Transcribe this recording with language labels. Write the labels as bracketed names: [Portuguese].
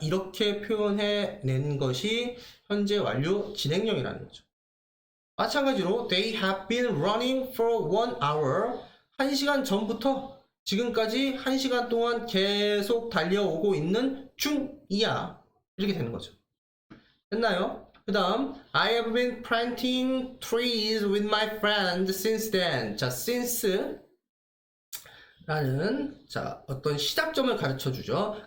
[Korean] 이렇게 표현해낸 것이 현재 완료 진행형이라는 거죠. 마찬가지로 [English] they have been running for 1 hour. [Korean] 1시간 전부터 지금까지 1시간 동안 계속 달려오고 있는 중이야. 이렇게 되는 거죠. 됐나요? 그 다음 [English] I have been planting trees with my friend since then. [Korean] 자, since 라는 어떤 시작점을 가르쳐 주죠.